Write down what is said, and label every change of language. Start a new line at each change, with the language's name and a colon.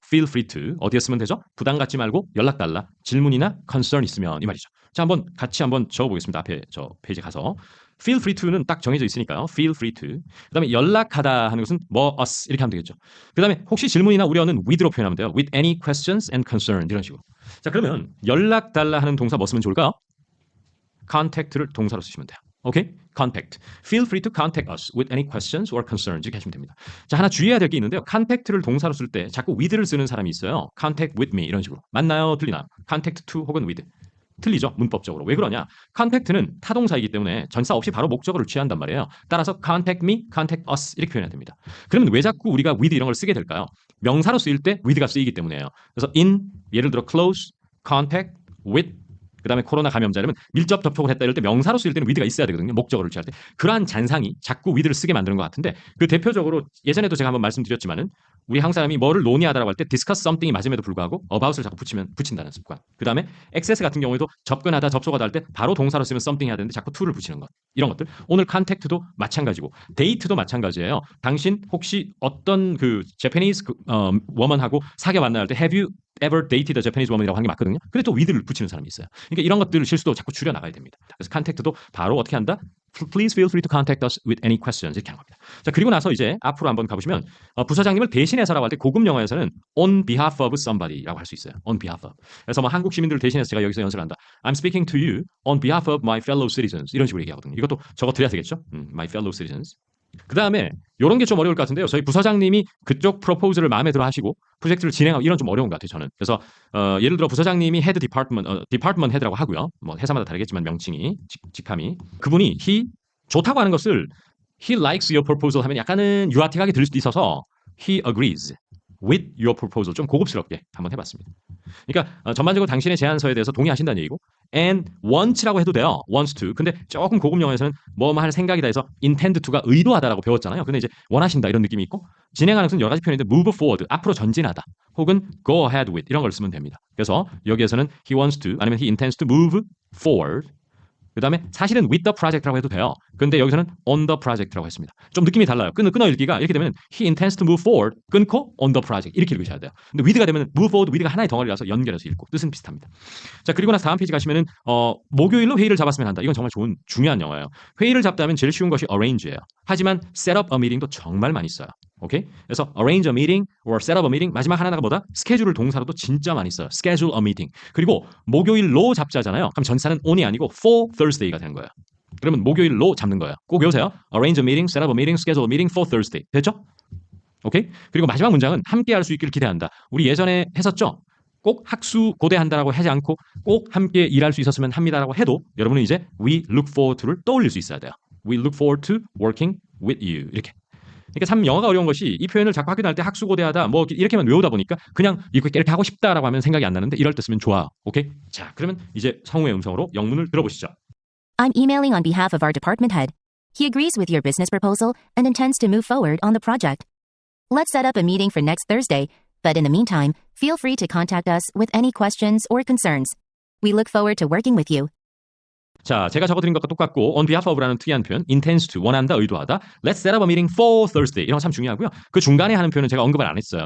Korean: feel free to 어디에 쓰면 되죠? 부담 갖지 말고 연락 달라. 질문이나 concern 있으면 이 말이죠. 자, 같이 한번 적어보겠습니다. 앞에 저 페이지에 가서 feel free to는 딱 정해져 있으니까요.
English: feel free to.
Korean: 그다음에 연락하다 하는 것은 뭐 us 이렇게 하면 되겠죠. 그다음에 혹시 질문이나 우려는 with로 표현하면 돼요.
English: with any questions and concerns
Korean: 이런 식으로. 자, 그러면 연락 달라 하는 동사 뭐 쓰면 좋을까요? contact를 동사로 쓰시면 돼요. 오케이? contact.
English: Feel free to contact us with any questions or concerns 이렇게 하시면 됩니다.
Korean: 자, 하나 주의해야 될 게 있는데요. contact를 동사로 쓸 때 자꾸 with를 쓰는 사람이 있어요.
English: contact with me
Korean: 이런 식으로. 맞나요? 틀리나요?
English: contact to
Korean: 혹은
English: with.
Korean: 틀리죠. 문법적으로. 왜 그러냐? contact는 타동사이기 때문에 전사 없이 바로 목적어를 취한단 말이에요. 따라서 contact me, contact us 이렇게 표현해야 됩니다. 그러면 왜 자꾸 우리가 with 이런 걸 쓰게 될까요? 명사로 쓰일 때 with가 쓰이기 때문에요. 그래서 in, 예를 들어 close, contact, with 그 다음에 코로나 감염자 이러면 밀접 접촉을 했다 이럴 때 명사로 쓰일 때는 with가 있어야 되거든요. 목적어를 취할 때. 그러한 잔상이 자꾸 with를 쓰게 만드는 것 같은데 그 대표적으로 예전에도 제가 한번 말씀드렸지만은 우리 한국 사람이 뭐를 논의하다라고 할 때 discuss something이 맞음에도 불구하고 about을 자꾸 붙인다는 습관. 그 다음에 access 같은 경우에도 접근하다 접속하다 할 때 바로 동사로 쓰면 something 해야 되는데 자꾸 to를 붙이는 것. 이런 것들. 오늘 contact도 마찬가지고 date도 마찬가지예요. 당신 혹시 어떤 그 Japanese woman하고 사귀어 만날 때
English: have you ever dated a Japanese woman
Korean: 이라고 하는 게 맞거든요. 근데 또 with를 붙이는 사람이 있어요. 그러니까 이런 것들 실수도 자꾸 줄여 나가야 됩니다. 그래서 contact도 바로 어떻게 한다?
English: Please feel free to contact us with any questions.
Korean: 이렇게 하는 겁니다. 자, 그리고 나서 이제 앞으로 한번 가보시면 부서장님을 대신해서라고 할 때 고급 영어에서는 on behalf of somebody라고 할 수 있어요.
English: on behalf of.
Korean: 그래서 뭐 한국 시민들을 대신해서 제가 여기서 연설을 한다.
English: I'm speaking to you on behalf of my fellow citizens.
Korean: 이런 식으로 얘기하거든요. 이것도 적어 드려야 되겠죠?
English: my fellow citizens.
Korean: 그 다음에 이런 게 좀 어려울 것 같은데요. 저희 부서장님이 그쪽 프로포즈를 마음에 들어 하시고 프로젝트를 진행하고 이런 좀 어려운 것 같아요. 저는. 그래서 예를 들어 부서장님이 헤드 디파트먼트 헤드라고 하고요. 뭐 회사마다 다르겠지만 명칭이 직함이 그분이 he 좋다고 하는 것을
English: he likes your proposal
Korean: 하면 약간은 유아틱하게 들릴 수도 있어서
English: he agrees with your proposal
Korean: 좀 고급스럽게 한번 해봤습니다. 그러니까 전반적으로 당신의 제안서에 대해서 동의하신다는 얘기고 and wants라고 해도 돼요.
English: wants to.
Korean: 근데 조금 고급 영어에서는 뭐뭐 할 생각이다 해서 intend to가 의도하다라고 배웠잖아요. 근데 이제 원하신다 이런 느낌이 있고 진행하는 것은 여러 가지 표현인데 move forward 앞으로 전진하다 혹은 go ahead with 이런 걸 쓰면 됩니다. 그래서 여기에서는
English: he wants to 아니면 he intends to move forward 그 다음에 사실은 with the project라고 해도 돼요.
Korean: 근데 여기서는 on the project라고 했습니다. 좀 느낌이 달라요. 끊어 읽기가 이렇게 되면 he intends to move forward 끊고 on the project 이렇게 읽으셔야 돼요. 근데 with가 되면 move forward with가 하나의 덩어리라서 연결해서 읽고 뜻은 비슷합니다. 자 그리고 나서 다음 페이지 가시면은 목요일로 회의를 잡았으면 한다. 이건 정말 좋은 중요한 영어예요. 회의를 잡다면 제일 쉬운 것이 arrange예요. 하지만 set up a meeting도 정말 많이 써요. 오케이?
English: 그래서 arrange a meeting or set up a meeting
Korean: 마지막 하나가 뭐다? 스케줄을 동사로도 진짜 많이 써요.
English: schedule a meeting.
Korean: 그리고 목요일로 잡자잖아요. 그럼 전사는 on이 아니고 for Thursday가 되는 거예요. 그러면 목요일로 잡는 거예요. 꼭 외우세요.
English: arrange a meeting, set up a meeting, schedule a meeting for Thursday.
Korean: 됐죠? 오케이? 그리고 마지막 문장은 함께 할 수 있기를 기대한다. 우리 예전에 했었죠? 꼭 학수 고대한다라고 하지 않고 꼭 함께 일할 수 있었으면 합니다라고 해도 여러분은 이제 we look forward to를 떠올릴 수 있어야 돼요.
English: We look forward to working with you.
Korean: 이렇게. 그러니까 참 영어가 어려운 것이 이 표현을 자꾸 학교 다닐 때 학수고대하다 뭐 이렇게만 외우다 보니까 그냥 이렇게 하고 싶다라고 하면 생각이 안 나는데 이럴 때 쓰면 좋아. 오케이? 자, 그러면 이제 성우의 음성으로 영문을 들어보시죠.
English: I'm emailing on behalf of our department head. He agrees with your business proposal and intends to move forward on the project. Let's set up a meeting for next Thursday, but in the meantime, feel free to contact us with any questions or concerns. We look forward to working with you.
Korean: 자, 제가 적어드린 것과 똑같고 on behalf of라는 특이한 표현 intends to, 원한다, 의도하다
English: let's set up a meeting for Thursday
Korean: 이런 거 참 중요하고요. 그 중간에 하는 표현은 제가 언급을 안 했어요.